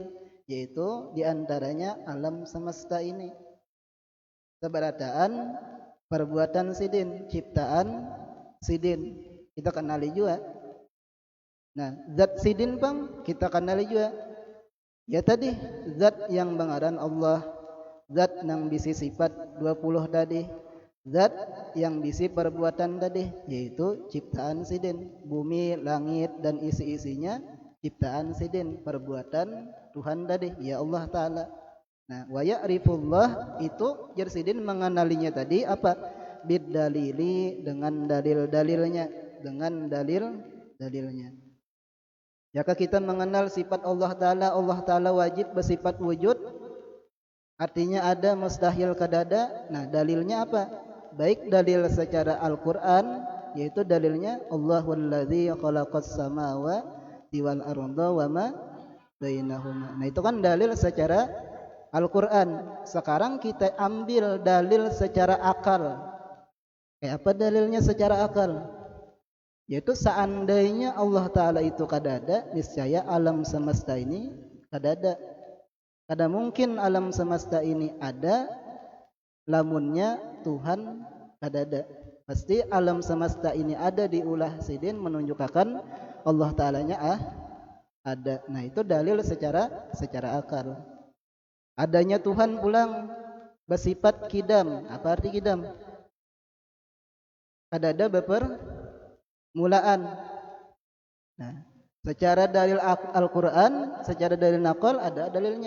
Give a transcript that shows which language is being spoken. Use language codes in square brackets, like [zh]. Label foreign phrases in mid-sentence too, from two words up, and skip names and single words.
[id] Yaitu diantaranya alam semesta ini. [bjn] Seberataan perbuatan sidin, ciptaan sidin, kita kenali juga. Nah, zat sidin bang kita kenali juga. Ya tadi zat yang bangaran Allah, zat yang bisi sifat 20 tadi, zat yang bisi perbuatan tadi, yaitu ciptaan sidin, bumi, langit dan isi-isinya ciptaan sidin, perbuatan Tuhan tadi, ya Allah Ta'ala. Nah, [ar] wa ya'rifullah [bjn] itu jersidin mengenalinya tadi apa? Bid-dalili, dengan dalil-dalilnya, dengan dalil-dalilnya. Jika kita mengenal sifat Allah Ta'ala wajib bersifat wujud, artinya ada, mustahil kadada. [id] Nah, dalilnya apa? Baik dalil secara Al-Quran, yaitu dalilnya [ar] Allahul ladzi khalaqas samawati wal arda wa ma bainahuma. [id] Nah, itu kan dalil secara Al-Quran. Sekarang kita ambil dalil secara akal. Apa dalilnya secara akal? [bjn] Yaitu seandainya Allah Ta'ala itu kadada, niscaya alam semesta ini kadada. Kada mungkin alam semesta ini ada, lamunnya Tuhan kadada. Pasti alam semesta ini ada diulah sidin, menunjukkan Allah Ta'alanya ada. Nah, itu dalil secara akal. Adanya Tuhan pulang bersifat kidam. Apa arti kidam? Kadada mulaan. [id] Nah, secara dalil Al-Quran, secara dalil naqal ada dalilnya.